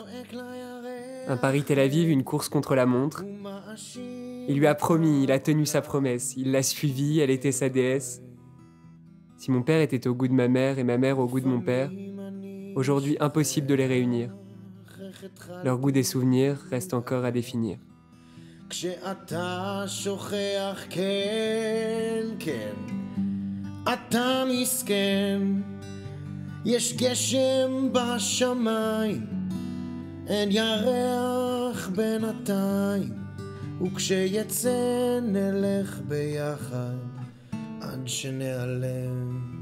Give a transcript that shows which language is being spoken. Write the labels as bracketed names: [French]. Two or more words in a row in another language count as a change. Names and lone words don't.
[French] Un Paris-Tel Aviv, une course contre la montre. Il lui a promis, il a tenu sa promesse. Il l'a suivie, elle était sa déesse. Si mon père était au goût de ma mère et ma mère au goût de mon père, aujourd'hui impossible de les réunir. Leur goût des souvenirs reste encore à définir. [Hebrew] כשאתה שוכח כן, כן, אתה מסכן, יש גשם בשמיים, אין ירח בינתיים, וכשיצא נלך ביחד עד שנעלם.